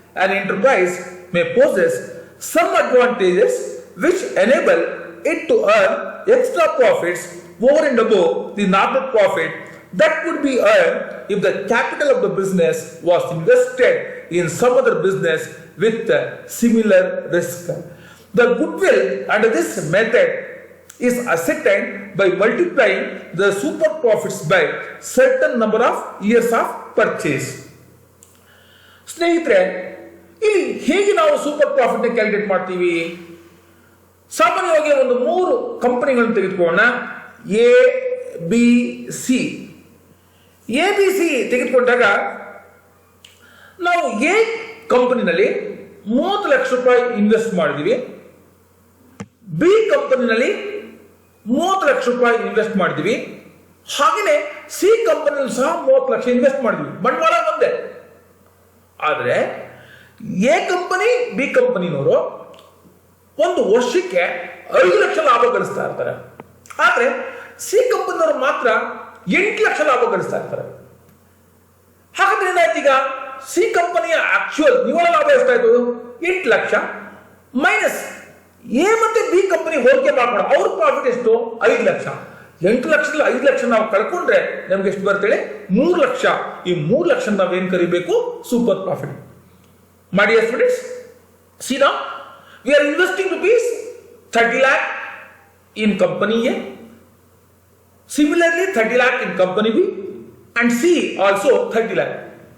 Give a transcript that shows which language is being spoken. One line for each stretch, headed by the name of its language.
English: An enterprise may possess some advantages which enable it to earn extra profits over and above the normal profit that would be earned if the capital of the business was invested in some other business with similar risk. The goodwill under this method is ascertained by multiplying the super profits by certain number of years of purchase.
Kannada: ಸ್ನೇಹಿತರೆ, ಇಲ್ಲಿ ಹೇಗೆ ನಾವು super profit ನ calculate ಮಾಡ್ತೀವಿ? ಸಾಮಾನ್ಯವಾಗಿ ಒಂದು 3 ಕಂಪನಿಗಳನ್ನು ತೆಗೆದುಕೊಳ್ಳೋಣ. A B C. A B C ತೆಗೆದುಕೊಂಡಾಗ ನಾವು ಎ ಕಂಪನಿನಲ್ಲಿ 30 ಲಕ್ಷ ರೂಪಾಯಿ ಇನ್ವೆಸ್ಟ್ ಮಾಡಿದೀವಿ. ಬಿ ಕಂಪನಿನಲ್ಲಿ 30 ಲಕ್ಷ ರೂಪಾಯಿ ಇನ್ವೆಸ್ಟ್ ಮಾಡಿದೀವಿ. ಹಾಗೆಯೇ ಸಿ ಕಂಪನಿಯಲ್ಲಿ ಸಹ 30 ಲಕ್ಷ ಇನ್ವೆಸ್ಟ್ ಮಾಡಿದೀವಿ. ಬಂಡವಾಳ ಒಂದೇ. ಆದರೆ ಎ ಕಂಪನಿ ಬಿ ಕಂಪನಿನವರು ಒಂದು ವರ್ಷಕ್ಕೆ 5 ಲಕ್ಷ ಲಾಭ ಗಳಿಸ್ತಾ ಇರ್ತಾರೆ. ಆದ್ರೆ ಸಿ ಕಂಪನಿಯವರು ಮಾತ್ರ 8 ಲಕ್ಷ ಲಾಭ ಗಳಿಸ್ತಾ ಇರ್ತಾರೆ. ಹಾಗಾದ್ರೆ ಏನಾಯ್ತು? ಈಗ ಸಿ ಕಂಪನಿಯ ಆಕ್ಚುಯಲ್ ನಿವ್ವಳ ಲಾಭ ಎಷ್ಟಾಯ್ತು? 8 ಲಕ್ಷ ಮೈನಸ್ ಎ ಮತ್ತೆ ಬಿ ಕಂಪನಿ ಹೋಲಿಕೆ ಮಾಡ್ಕೊಂಡು ಅವ್ರ ಪ್ರಾಫಿಟ್ ಎಷ್ಟು? 5 ಲಕ್ಷ. 8 ಲಕ್ಷದಲ್ಲಿ 5 ಲಕ್ಷ ನಾವು ಕಳ್ಕೊಂಡ್ರೆ ನಮ್ಗೆ ಎಷ್ಟು ಬರ್ತೇಳಿ? 3 ಲಕ್ಷ. ಈ 3 ಲಕ್ಷ ನಾವೇನ್ ಕರಿಬೇಕು? Super profit.
English: My dear students, see now, we are investing rupees 30 lakh in company A. Similarly, 30 lakh in company B and C also 30 lakh.